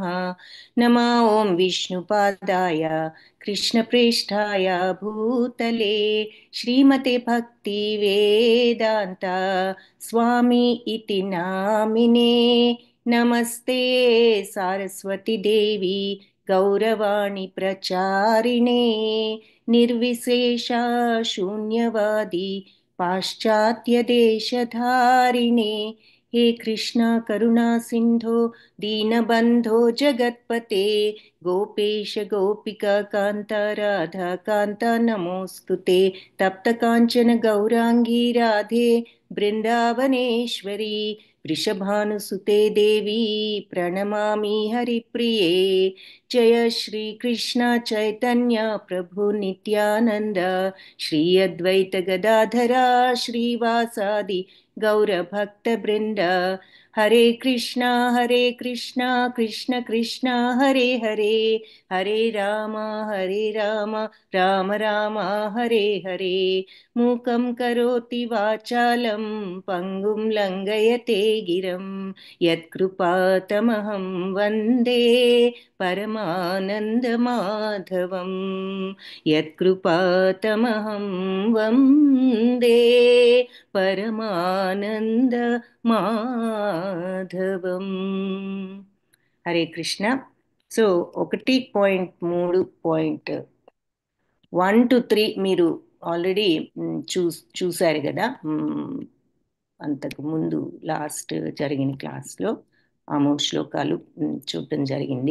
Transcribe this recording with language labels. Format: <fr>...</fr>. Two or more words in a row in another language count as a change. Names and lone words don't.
<sa>నమః ఓం విష్ణుపాదాయ కృష్ణప్రేష్ఠాయ భూతలే శ్రీమతే భక్తి వేదాంత స్వామి ఇతి నామినే. నమస్తే సారస్వతి దేవి గౌరవాణి ప్రచారిణే నిర్విశేషా శూన్యవాది పాశ్చాత్య దేశధారిణే. हे कृष्णा करुणा सिंधो दीनबंधो जगत्पते गोपेश गोपिका कांता राधा कांता नमोस्तुते. तप्त कांचन गौरांगी राधे वृंदावनेश्वरी वृषभानुसुते देवी प्रणमामि हरिप्रिये. जय श्री कृष्ण चैतन्य प्रभु नित्यानंद श्री अद्वैत गदाधरा श्रीवासादि गौरभक्तवृंद. हरे कृष्णा कृष्ण कृष्ण हरे हरे हरे राम राम राम हरे हरे. मूकं करोति वाचालं पंगुं लंघयते गिरं यत्कृपातमहं वन्दे परमानन्दमाधवं. यत्कृपातमहं वन्दे పరమానంద మాధవం.</sa> <te>హరే కృష్ణ. సో 1.3.1 to 3 మీరు ఆల్రెడీ చూశారు కదా. అంతకు ముందు లాస్ట్ జరిగిన క్లాస్లో ఆ 3 శ్లోకాలు చూడటం జరిగింది.</te>